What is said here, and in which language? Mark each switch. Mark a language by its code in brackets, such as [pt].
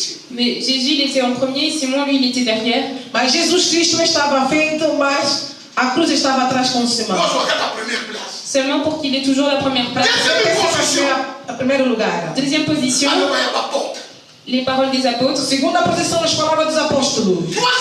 [fr] Mais Jésus, il était en premier, Simon, lui, il était derrière. [pt] Mas Jesus Cristo estava à frente, mas a cruz estava atrás com o Simão. [fr] Seulement pour qu'il ait toujours la première place. [pt] A primeiro lugar. [fr] Deuxième position, les paroles des apôtres. [pt] Segunda posição, as palavras dos apóstolos.